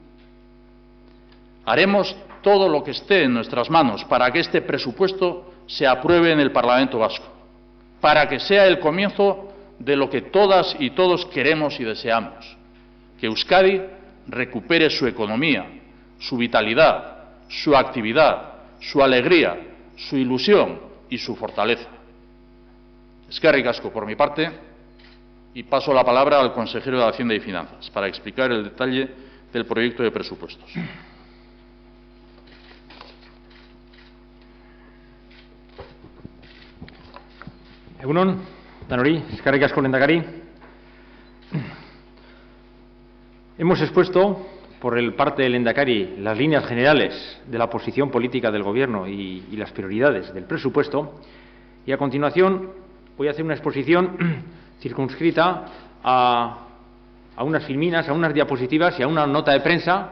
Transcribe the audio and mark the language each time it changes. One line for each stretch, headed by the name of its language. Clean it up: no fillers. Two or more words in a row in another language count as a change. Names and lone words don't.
Spanish: Haremos todo lo que esté en nuestras manos para que este presupuesto se apruebe en el Parlamento Vasco, para que sea el comienzo de lo que todas y todos queremos y deseamos, que Euskadi recupere su economía, su vitalidad, su actividad, su alegría, su ilusión y su fortaleza.
Basque: Eskerrik asko
Spanish: por mi parte, y paso la palabra al consejero de Hacienda y Finanzas para explicar el detalle del proyecto de presupuestos.
Basque: Egunon, danori, eskerrik asko lehendakari.
Spanish: Hemos expuesto por el parte del lehendakari las líneas generales de la posición política del Gobierno y las prioridades del presupuesto, y a continuación voy a hacer una exposición circunscrita a unas filminas, a unas diapositivas y a una nota de prensa.